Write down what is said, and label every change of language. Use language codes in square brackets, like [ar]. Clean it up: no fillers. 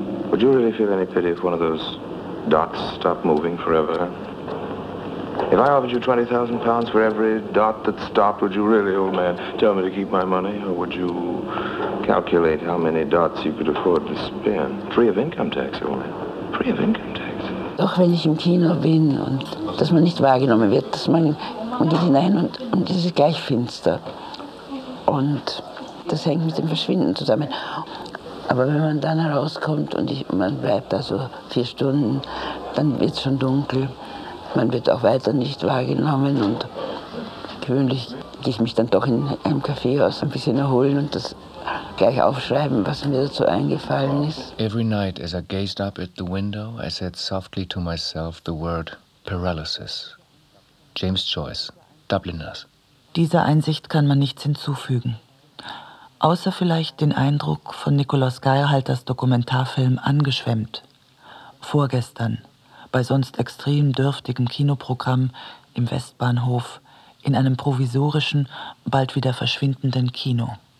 [en] Would you really feel any pity if one of those dots stopped moving forever? If I offered you £20,000 for every dot that stopped, would you really, old man, tell me to keep my money? Or would you calculate how many dots you could afford to spend? Free of income tax, old man. Free of income tax. [de] Doch wenn ich im Kino bin und dass man nicht wahrgenommen wird, dass man geht hinein und ist gleich finster. Und das hängt mit dem Verschwinden zusammen. Aber wenn man dann herauskommt und man bleibt da so 4 Stunden, dann wird es schon dunkel. Man wird auch weiter nicht wahrgenommen. Und gewöhnlich gehe ich mich dann doch in einem Café aus ein bisschen erholen und das gleich aufschreiben, was mir dazu eingefallen ist. [en] Every night as I gazed up at the window, I said softly to myself the word paralysis. James Joyce, Dubliners. [de] Dieser Einsicht kann man nichts hinzufügen. Außer vielleicht den Eindruck von Nikolaus Geierhalters Dokumentarfilm Angeschwemmt. Vorgestern, bei sonst extrem dürftigem Kinoprogramm im Westbahnhof, in einem provisorischen, bald wieder verschwindenden Kino.